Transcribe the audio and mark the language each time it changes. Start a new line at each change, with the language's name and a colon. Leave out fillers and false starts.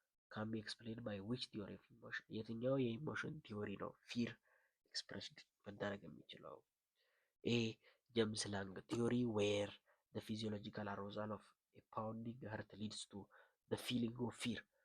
English: can be explained by which theory of emotion?
Amharic: የትኛው የኢሞሽን ቲዮሪ ነው ፊር ኤክስፕሬስድ መደረግ የሚችለው?
English: ኤ ጀምስ ላንግ ቲዮሪ where the physiological arousal of a pounding heart leads to the feeling of fear.